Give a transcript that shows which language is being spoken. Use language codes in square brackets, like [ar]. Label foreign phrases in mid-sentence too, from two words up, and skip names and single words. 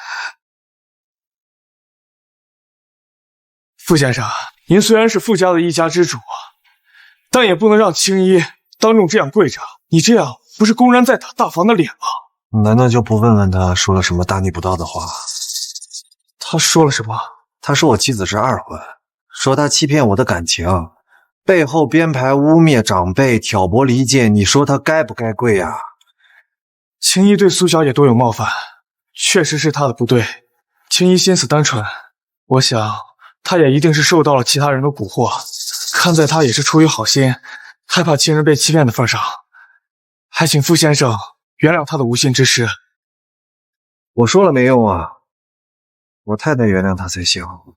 [zh] 傅先生，您雖然是傅家的一家之主，但也不能讓青衣當眾這樣跪着，你這樣不是公然在打大房的臉嗎？難道就不問問他說了什麼大逆不道的話？他說了什麼？他說我妻子是二婚，說他欺騙我的感情，背後編排污衊長輩，挑撥離間，你說他該不該跪啊？青衣對蘇小姐多有冒犯，確實是他的不對。青衣心思單純，我想他也一定是受到了其他人的蠱惑，看在他也是出於好心，害怕親人被欺騙的份上，還請傅先生原諒他的無心之失。我說了沒用啊，我太太原諒他才行。